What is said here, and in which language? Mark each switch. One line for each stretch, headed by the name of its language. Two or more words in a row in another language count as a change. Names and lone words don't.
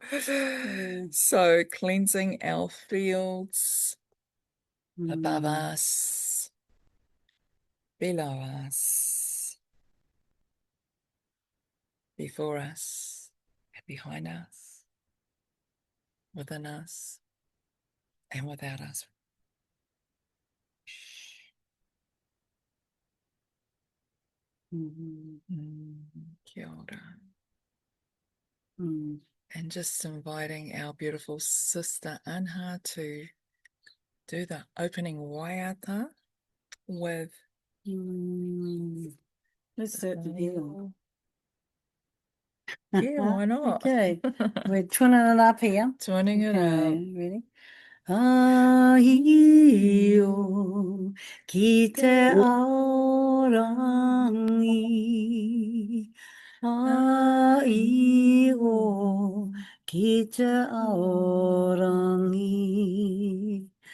English: So cleansing our fields above us, below us, before us, behind us, within us, and without us.
Māori: Kia ora.
English: And just inviting our beautiful sister Anha to do the opening waiata with Let's do it together. Yeah, why not? Okay, we're twinning it up here. Twinning it up. Ready?
Māori: Ai o ki te aorangi. Ai o ki te aorangi.